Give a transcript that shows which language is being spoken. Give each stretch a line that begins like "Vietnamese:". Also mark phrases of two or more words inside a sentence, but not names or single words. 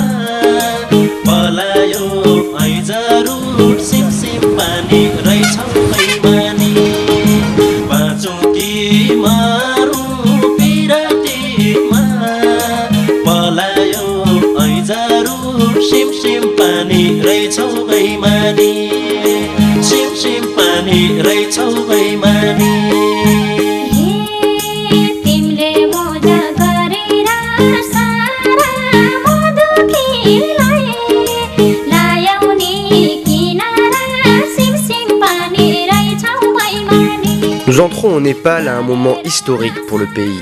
Nepali: पलायो ऐजरु सिमसिम पानी रहेछौ बैमानी पाँचु कि मारौँ पिरातीमा पलायो ऐजरु सिमसिम पानी रहेछौ बैमानी सिमसिम पानी रहेछौ बैमानी
French: Nous entrons au Népal à un moment historique pour le pays.